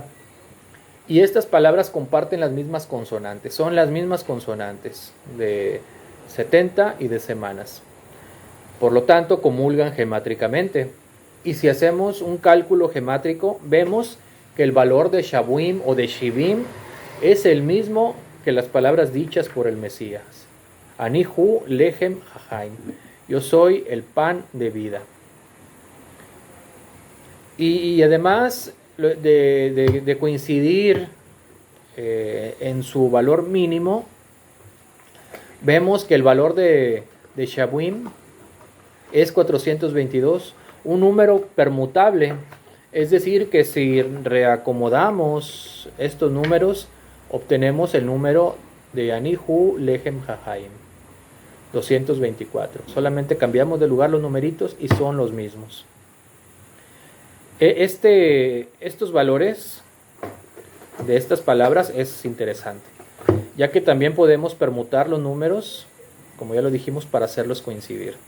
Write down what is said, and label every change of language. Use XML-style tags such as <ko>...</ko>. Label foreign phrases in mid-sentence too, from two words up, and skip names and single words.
<es>Y estas palabras comparten las mismas consonantes, son las mismas consonantes de 70 y de semanas. Por lo tanto, comulgan gemátricamente. Y si hacemos un cálculo gemátrico, vemos que el valor de Shavuim o de Shivim es el mismo que las palabras dichas por el Mesías.</es> <he>אני הוא לחם החיים.</he> <es>Yo soy el pan de vida. Y además de coincidir en su valor mínimo, vemos que el valor de Shavuim es 422, un número permutable. Es decir, que si reacomodamos estos números, obtenemos el número de</es> <he>אני הוא לחם החיים,</he> <es>224. Solamente cambiamos de lugar los numeritos y son los mismos. Estos valores de estas palabras es interesante, ya que también podemos permutar los números, como ya lo dijimos, para hacerlos coincidir.</es>